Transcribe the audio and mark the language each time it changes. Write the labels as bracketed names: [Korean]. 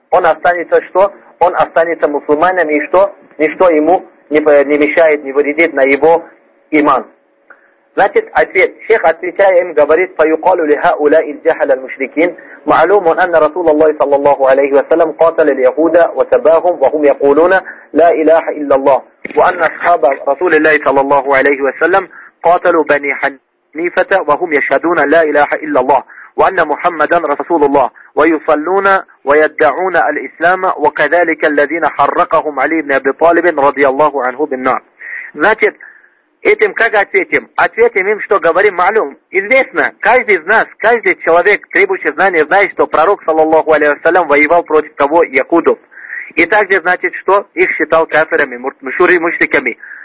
[Russian] Он останется что? Он останется мусульманином, и что? Ничто ему не мешает, не вредит на его иман. Значит, ответ. Шейх отвечает им, говорит, [Arabic] «Фаюкалу ли хаула иджахаля мушрикин». معلوم أن رسول الله صلى الله عليه وسلم قاتل اليهود وسباهم وهم يقولون لا إله إلا الله وأن أصحاب رسول الله صلى الله عليه وسلم قاتلوا بني حنيفة وهم يشهدون لا إله إلا الله وأن محمدا رسول الله ويصلون ويدعون الإسلام وكذلك الذين حرقهم علي بن أبي طالب رضي الله عنه بالنار. [Russian] значит, этим как ответим? Ответим им, что говорим, малюм. Известно, каждый из нас, каждый человек, требующий знания, знает, что пророк, саллаллаху алейхи вассалям, воевал против кого? Якудов. И также, значит, что их считал кафирами, мушриками.